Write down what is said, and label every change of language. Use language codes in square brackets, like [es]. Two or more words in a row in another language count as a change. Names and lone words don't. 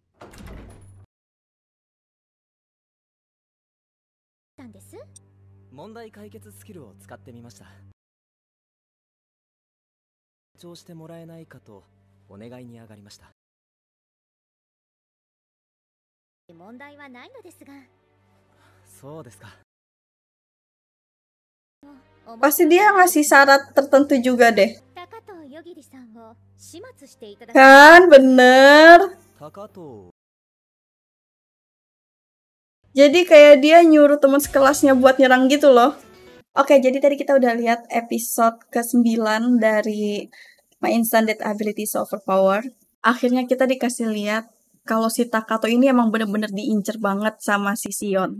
[ja] たんです。問題解決スキルを使ってみました。調してもらえないかとお願いに上がりました。問題はないのですが。そうですか。 [id] Pasti dia ngasih syarat tertentu juga deh. [ja] 高藤夜霧さんを始末していただき。 [id] Kan, bener. [ja] 高藤。 [id] Jadi kayak dia nyuruh teman sekelasnya buat nyerang gitu loh. Oke, jadi tadi kita udah lihat episode ke-9 dari My Instant Death Ability So Overpower. Akhirnya kita dikasih lihat kalau si Takato ini emang bener-bener diincer banget sama si Sion.